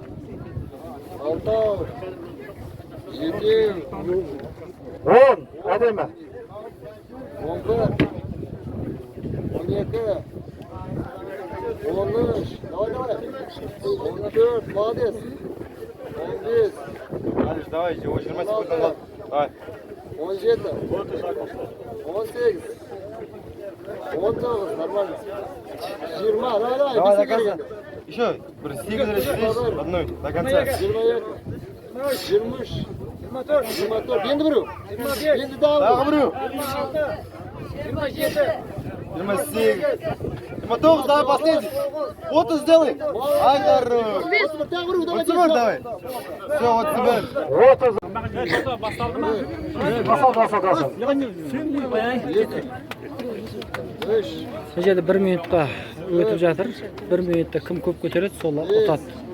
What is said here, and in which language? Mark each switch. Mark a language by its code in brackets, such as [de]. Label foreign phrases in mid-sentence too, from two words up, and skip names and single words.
[kk] 6, 7, 10, әдемі. [ru] 11, 12, 13, давай, 14, молодец, 15, Алиш, давай, 20 секунд назад. Давай. 17, 18, 19, нормально, 20, давай, Давай, до быстрее конца. бегай. Еще. Бір 8 здесь, одной, до конца. 22, 23, 24, [kk] енді біреу, енді дағы біреу, 28, 29, [ru] давай последний. 30 сделай. Ай, хорош. [kk] тағы біреу, давай, [ru] 30 давай. Все, 30. [kk] үш, Бұл жерде 1 минутқа өтіп жатыр. 1 минутта кім көп көтереді, сол ұтады.